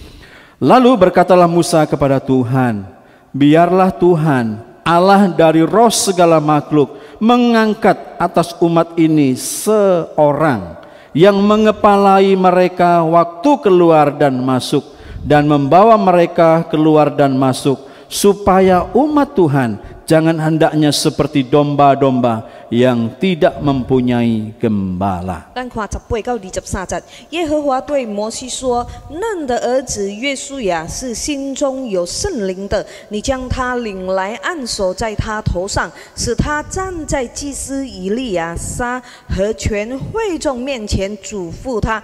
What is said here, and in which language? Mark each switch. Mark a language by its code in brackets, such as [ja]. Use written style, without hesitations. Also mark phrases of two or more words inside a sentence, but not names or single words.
[id] Lalu berkatalah Musa kepada Tuhan, biarlah Tuhan, Allah dari roh segala makhluk, mengangkat atas umat ini seorang yang mengepalai mereka waktu keluar dan masuk, dan membawa mereka keluar dan masuk, supaya umat Tuhan jangan hendaknya seperti domba-domba yang tidak mempunyai gembala. [zh] 咱看18到23節，耶和華對摩西說：“嫩的兒子約書亞是心中有聖靈的，你將他領來，按手在他頭上，使他站在祭司以利亞撒和全會眾面前，囑咐他。